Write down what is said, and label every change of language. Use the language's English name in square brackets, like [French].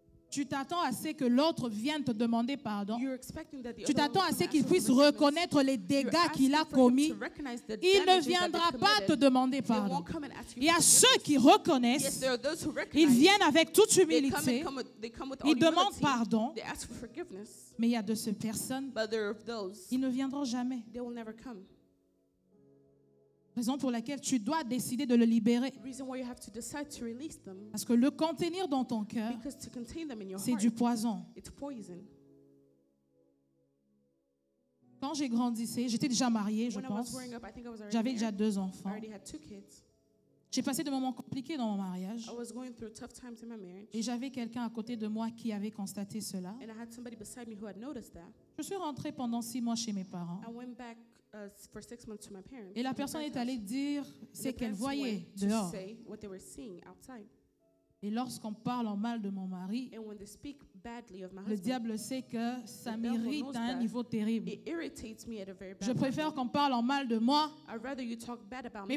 [French] Tu t'attends à ce que l'autre vienne te demander pardon. [English] You're expecting that the [French] Tu [English] other [French] t'attends [English] one [French] à [English] will [French] ce [English] come [French] qu'il [English] ask you [French] puisse [English] for forgiveness. [French] reconnaître les [English] You're [French] dégâts qu'il a [English] asking for him [French] commis. [English] to recognize the [French] Il ne [English] damages that [French] viendra [English] they [French] pas te [English] committed. [French] demander [English] They [French] pardon. [English] won't come and ask you [French] Il y a [English] for [French] ceux [English] forgiveness. [French] qui [English] Yes, [French] reconnaissent, [English] there are those who [French] ils [English] recognize. [French] viennent avec toute [English] They [French] humilité, [English] come with [French] ils [English] all [French] demandent [English] humility. [French] pardon, [English] They ask for forgiveness. [French] mais il y a de ces personnes, [English] But there are those, [French] ils ne viendront jamais. [English] they will never come. [French] Raison pour laquelle tu dois décider de le libérer. [English] The reason why you have to decide to release them, [French] Parce que le contenir dans ton cœur, [English] because to contain them in your [French] c'est [English] heart, [French] du poison. [English] it's poison. [French] Quand j'ai grandissé, j'étais déjà mariée, je [English] When I was [French] pense. [English] growing up, I think I was already [French] J'avais déjà [English] married. [French] 2 [English] I [French] enfants. [English] already had 2 kids. [French] J'ai passé des moments compliqués dans mon mariage. [English] I was going through tough times in my marriage. [French] Et j'avais quelqu'un à côté de moi qui avait constaté cela. [English] And I had somebody beside me who had noticed that. [French] Je suis rentrée pendant 6 mois chez mes parents. [English] I went back for 6 months to my parents. [French] Et la [English] my [French] personne [English] parents' [French] est allée [English] house. [French] dire ce [English] The [French] qu'elle [English] parents [French] voyait [English] went to [French] dehors. [English] say what they were seeing outside. [French] Et lorsqu'on parle en mal de mon mari, [English] And when they speak badly of my [French] le [English] husband, [French] diable sait que ça [English] The devil [French] m'irrite [English] knows [French] à un [English] that. [French] niveau terrible. [English] it irritates me at a very bad [French] Je préfère [English] level. [French] qu'on parle en mal de moi, [English] I'd rather you talk bad about